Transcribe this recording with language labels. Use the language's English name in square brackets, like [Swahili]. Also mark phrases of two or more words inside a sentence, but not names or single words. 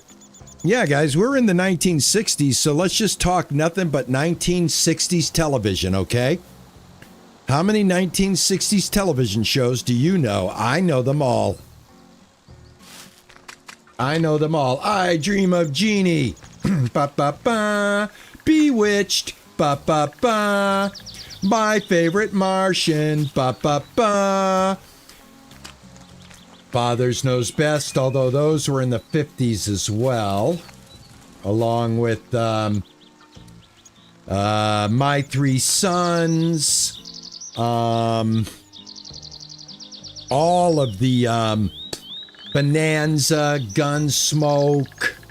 [English] Yeah, guys, we're in the 1960s, so let's just talk nothing but 1960s television, okay? How many 1960s television shows do you know? I know them all. I know them all. I Dream of Jeannie. Ba ba ba. Bewitched. Ba ba ba. My Favorite Martian. Ba ba ba. Father's Knows Best, although those were in the 50s as well. Along with My Three Sons. All of the Bonanza, Gunsmoke.